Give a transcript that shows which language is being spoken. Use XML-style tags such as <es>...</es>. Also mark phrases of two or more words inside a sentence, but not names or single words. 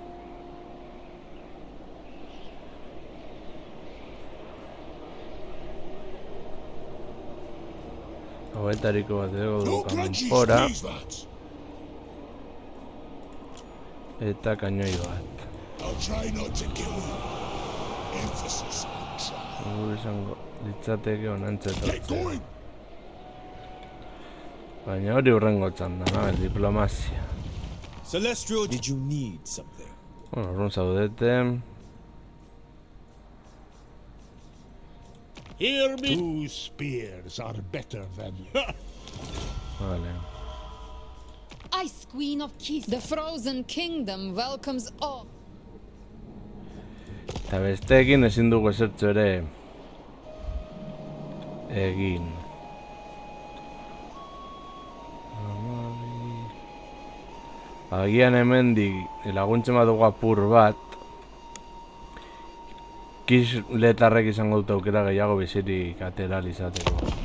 <eu>Hauetariko bat edo du kanpora eta kainoi bat. Gure izango litzateke onantzetortzea. Baina hori hurrengo txanda, no? El diplomazia.</eu> <en>Celestial, did you need something?</en> <es>Bueno, un saudete.</es> <en>Hear me. 2 spears are better than. Vale. Ice Queen of Kiss. The Frozen Kingdom welcomes all.</en> <eu>Eta besteekin ezin dugu esertxo ere egin. Agian hemendik laguntzen badugu apur bat, Kiss letarrek izango dut aukera gehiago bizirik ateral izateko.</eu>